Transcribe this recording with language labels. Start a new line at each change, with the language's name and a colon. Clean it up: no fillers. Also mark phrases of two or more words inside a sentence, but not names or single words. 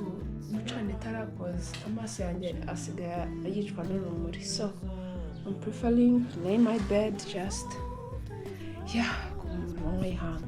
Kinyarwanda: gucana itara because amaso yanjye asigaye yicwa n'urumuri,
English: so I'm preferring lay my bed just
Kinyarwanda: kumanywa y'ihangu.